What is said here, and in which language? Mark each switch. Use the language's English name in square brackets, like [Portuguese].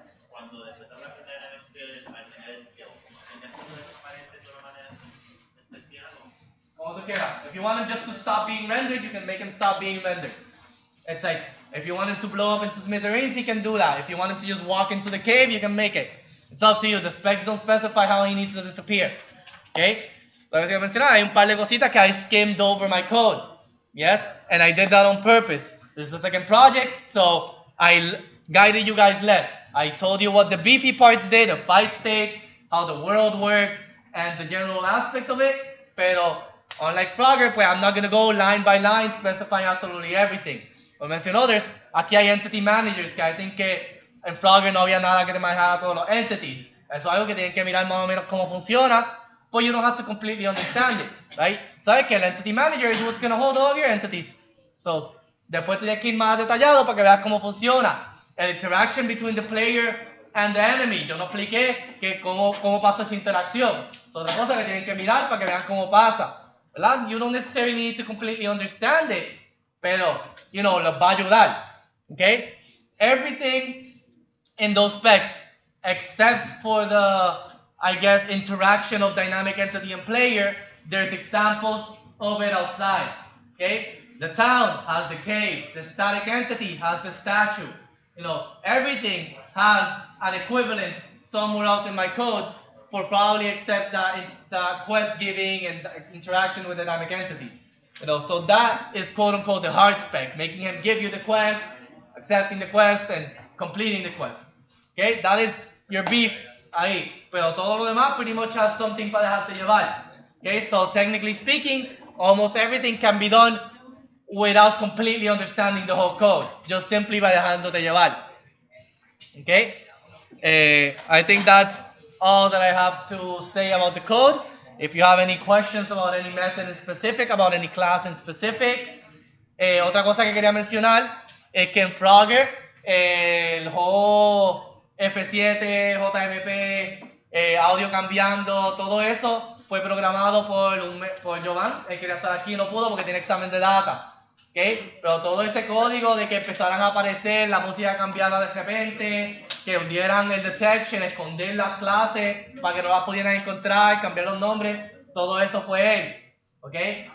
[Spanish] cuando después de hablar de la experience, al tener el skill, en esto no desaparece de una manera especial. Como tú quieras. [English] If you want him just to stop being rendered, you can make him stop being rendered. It's like, if you want him to blow up into smithereens, he can do that. If you want him to just walk into the cave, you can make it. It's up to you. The specs don't specify how he needs to disappear. Okay? [Spanish] Lo que mencionaba, hay un par de cositas que [English] I skimmed over my code. Yes? And I did that on purpose. This is the second project, so I guided you guys less. I told you what the beefy parts did, the fight state, how the world worked, and the general aspect of it. Pero, unlike Frogger, pues I'm not going to go line by line specifying absolutely everything. [Spanish] Como mencionó, aquí hay entity managers, que [English] I think [Spanish] que en Frogger no había nada que te manejara todos los entities. Eso es algo que tienen que mirar más o menos cómo funciona, [English] but you don't have to completely understand it, right? [Spanish] Sabes que el [English] entity manager is what's going to hold all of your entities. [Spanish] So, después tienes que ir más detallado para que veas cómo funciona. [English] El interaction between the player and the enemy. [Spanish] Yo no expliqué que cómo pasa esa interacción. Es otra cosa que tienen que mirar para que vean cómo pasa. ¿verdad? [English] You don't necessarily need to completely understand it, pero, you know, [Spanish] los va a ayudar, [English] okay? Everything in those specs, except for the, I guess, interaction of dynamic entity and player, there's examples of it outside, okay? The town has the cave, the static entity has the statue, you know, everything has an equivalent somewhere else in my code for probably except the quest giving and the interaction with the dynamic entity. You know, so that is quote unquote the hard spec, making him give you the quest, accepting the quest, and completing the quest. Okay, that is your beef ahí. [Spanish] Pero todo lo demás [English] pretty much has something [Spanish] para dejarte llevar. [English] Okay, so technically speaking, almost everything can be done without completely understanding the whole code, just simply by [Spanish] dejándote llevar. [English] Okay, I think that's all that I have to say about the code. If you have any questions about any method in specific, about any class in specific. [Spanish] Otra cosa que quería mencionar es que en Frogger, el whole F7, JMP, audio cambiando, todo eso fue programado por Jovan. Él quería estar aquí y no pudo porque tiene examen de data. ¿Okay? Pero todo ese código de que empezaran a aparecer, la música cambiara de repente, que hundieran el detection, esconder las clases para que no las pudieran encontrar, cambiar los nombres, todo eso fue él. ¿Okay?